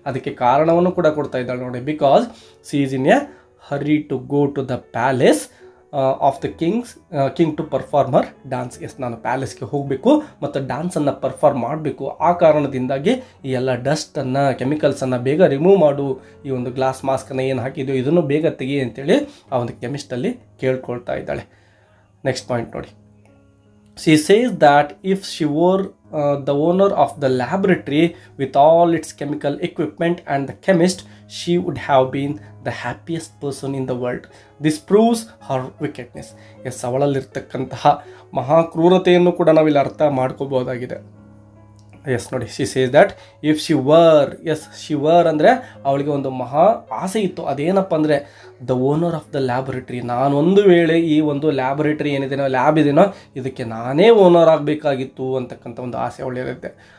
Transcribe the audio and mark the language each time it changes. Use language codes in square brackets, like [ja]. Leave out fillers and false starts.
[kn] ಅದಕ್ಕೆ ಕಾರಣವನ್ನು ಕೂಡ ಕೊಡ್ತಾ ಇದ್ದಾಳೆ ನೋಡಿ. [en] Because she is in a hurry to go to the palace of the king to perform her dance. [kn] S, ನಾನು ಪ್ಯಾಲೇಸ್ಗೆ ಹೋಗಬೇಕು ಮತ್ತು ಡ್ಯಾನ್ಸನ್ನು ಪರ್ಫಾರ್ಮ್ ಮಾಡಬೇಕು. ಆ ಕಾರಣದಿಂದಾಗಿ ಈ ಎಲ್ಲ ಡಸ್ಟನ್ನು, ಕೆಮಿಕಲ್ಸನ್ನು ಬೇಗ ರಿಮೂವ್ ಮಾಡು, ಈ ಒಂದು ಗ್ಲಾಸ್ ಮಾಸ್ಕನ್ನು ಏನು ಹಾಕಿದ್ದು ಇದನ್ನು ಬೇಗ ತೆಗಿ ಅಂತೇಳಿ ಆ ಒಂದು ಕೆಮಿಸ್ಟಲ್ಲಿ ಕೇಳ್ಕೊಳ್ತಾ ಇದ್ದಾಳೆ. ನೆಕ್ಸ್ಟ್ ಪಾಯಿಂಟ್ ನೋಡಿ. [en] She says that if she were the owner of the laboratory with all its chemical equipment and the chemist, she would have been the happiest person in the world. This proves her wickedness. [kn] S, ಅವಳಲ್ಲಿರ್ತಕ್ಕಂತಹ ಮಹಾಕ್ರೂರತೆಯನ್ನು ಕೂಡ ನಾವಿಲ್ಲಿ ಅರ್ಥ ಮಾಡ್ಕೋಬಹುದಾಗಿದೆ. [en] yes ನೋಡಿ, she says that if she were, yes she were [kn] ಅಂದರೆ ಅವಳಿಗೆ ಒಂದು ಮಹಾ ಆಸೆ ಇತ್ತು. ಅದೇನಪ್ಪ ಅಂದರೆ [en] the owner of the laboratory, [kn] ನಾನೊಂದು ವೇಳೆ ಈ ಒಂದು ಲ್ಯಾಬೊರೇಟರಿ ಏನಿದೆನೋ, ಲ್ಯಾಬ್ ಇದೆನೋ, ಇದಕ್ಕೆ ನಾನೇ ಓನರ್ ಆಗಬೇಕಾಗಿತ್ತು ಅಂತಕ್ಕಂಥ ಒಂದು ಆಸೆ ಅವಳಿರುತ್ತೆ.